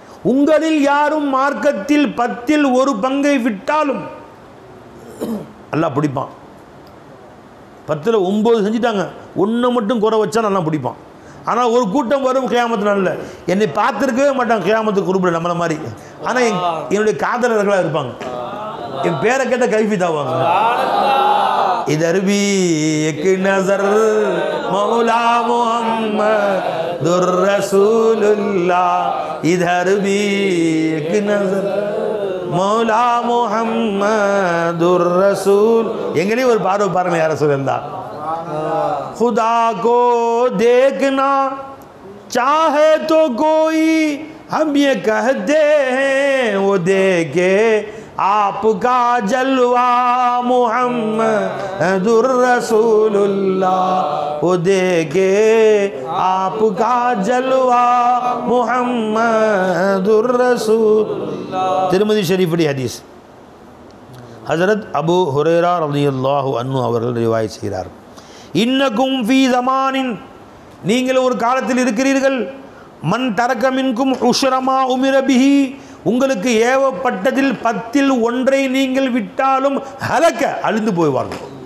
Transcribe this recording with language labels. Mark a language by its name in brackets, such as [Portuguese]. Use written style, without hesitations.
[Tamil] உங்களில் யாரும் மார்க்கத்தில் 10ல் 1 பங்கை விட்டாலும் அல்லாஹ் பிடிப்பான். 10ல் 9 செஞ்சுட்டாங்க, 1 மட்டும் குறை வச்சா நல்லா பிடிப்பான். ஆனால் ஒரு கூட்டம் வரும் கியாமத்து நாளில், என்னை பார்த்துருக்கவே மாட்டாங்க கியாமத்துக்கு குறிப்பிட நம்மளை மாதிரி. ஆனால் என்னுடைய காதலர்களாக இருப்பாங்க, என் பேரை கேட்ட கைஃபி தாவாங்க. [Hindi] इधर भी एक नजर मौला मुहम्मदुर रसूलुल्लाह, इधर भी एक नजर मौला मुहम्मदुर रसूल. [Tamil] எங்கனே ஒரு பார்வை பாருங்க யா ரசூலல்லாஹ். [Hindi] खुदा को देखना चाहे तो कोई हम ये कहते हैं वो देखे आपका जलवा मुहम्मदुर रसूलुल्लाह, वो देखे आपका जलवा मुहम्मदुर रसूलुल्लाह. [Tamil] तिरमिज़ी शरीफுடைய ஹதீஸ். ஹஜரத் அபு ஹுரைரா ரலியல்லாஹு அன்ஹு அவர்கள் ரிவாயத் செய்கிறார், [Arabic] இன்னக்கும் ஃபீ ஸமானின், [Tamil] நீங்கள் ஒரு காலத்தில் இருக்கிறீர்கள், [Arabic] மன் தரக மின்கும் உஷ்ரமா உமிர பிஹி, [Tamil] உங்களுக்கு ஏவப்பட்டதில் 10ல் 1 நீங்கள் விட்டாலும் ஹலக்க அழிந்து போய்வார்கள்.